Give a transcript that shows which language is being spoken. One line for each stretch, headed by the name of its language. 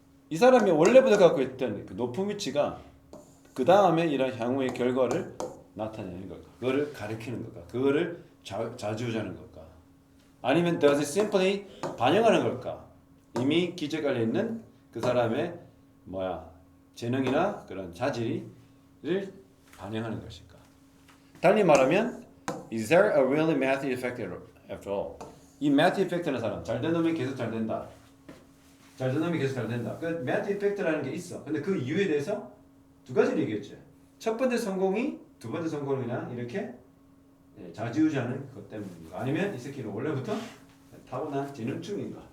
Korean: 이 사람이 원래부터 갖고 있던 그 높은 위치가 그 다음에 이런 향후의 결과를 나타내는 걸까? 그거를 가리키는 걸까? 그거를 좌지우지하는 걸까? 아니면
English: does it simply
Korean: 반영하는 걸까? 이미 기재관에 있는 그 사람의 재능이나 그런 자질을 반영하는 것일까? 달리 말하면
English: is there a really Matthew effect after all?
Korean: 이 Matthew effect라는 사람 잘된 놈이 계속 잘 된다. 잘된 놈이 계속 잘 된다. 그 Matthew effect라는 게 있어. 근데 그 이유에 대해서 두 가지를 얘기했죠. 첫 번째 성공이 두 번째 성공이나 이렇게 좌지우지하는 것 때문인가? 아니면 이 새끼는 원래부터 타고난 재능충인가?